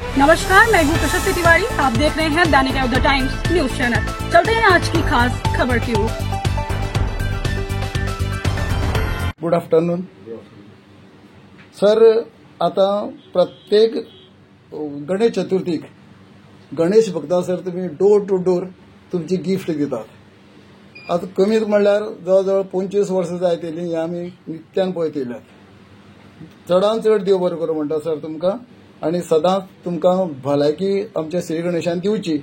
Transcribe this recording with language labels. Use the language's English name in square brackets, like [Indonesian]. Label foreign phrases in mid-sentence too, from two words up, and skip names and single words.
[Hindi] नमस्कार, मैं हूँ प्रशस्ति तिवारी। आप देख रहे हैं दैनिक द टाइम्स न्यूज चैनल। चलते हैं आज की खास खबर की ओर। [English] Good afternoon sir. [Konkani] आता प्रत्येक गणेश चतुर्थीक गणेश भक्तां सर तुम्ही [English] door to door [Konkani] तुमची गिफ्ट दितात। आता कमीत म्हणल्यार जवळ 25 वर्सां जायत येयलीं हें आमी नित्यान पळयत येयल्यात। चडांत चड देव बरें करूं म्हणटा सर तुमकां, आनी सदांच तुमकां भलायकी आमच्या श्री गणेशान दिवची।